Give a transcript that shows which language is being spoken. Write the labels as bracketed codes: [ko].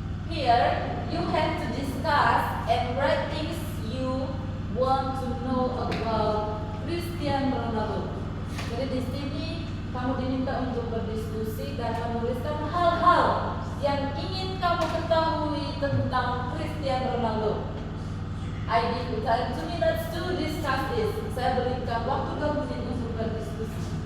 [en] Here, you have to discuss and write things you want to know about Cristiano Ronaldo. [id] Jadi di sini kamu diminta untuk berdiskusi dan menuliskan hal-hal yang ingin kamu ketahui tentang Cristiano Ronaldo. [en] I give you 2 minutes to discuss this. [id] Saya berikan waktu 2 menit untuk berdiskusi.